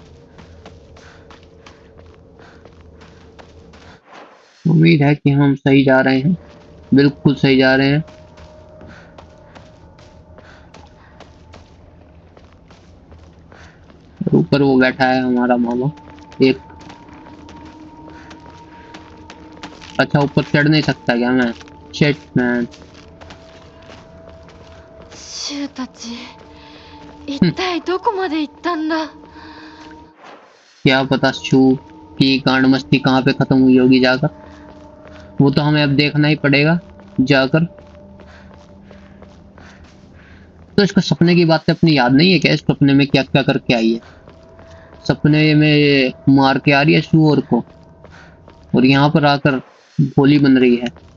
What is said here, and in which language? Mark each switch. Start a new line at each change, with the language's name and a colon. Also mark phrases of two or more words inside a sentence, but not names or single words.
Hindi: उम्मीद है कि हम सही जा रहे हैं, बिल्कुल सही जा रहे हैं। ऊपर वो बैठा है हमारा मामा एक। अच्छा, ऊपर चढ़ नहीं सकता क्या मैं?
English: shit man.
Japanese: シュウたち一体どこまで行ったんだ。
Hindi: क्या पता शू की कांड मस्ती कहाँ पे खत्म हुई होगी जाकर, वो तो हमें अब देखना ही पड़ेगा जाकर। तो इसको सपने की बातें अपनी याद नहीं है क्या? इस सपने में क्या क्या करके आई है? सपने में मार के आ रही है शू को, और यहाँ पर आकर गोली बन रही है।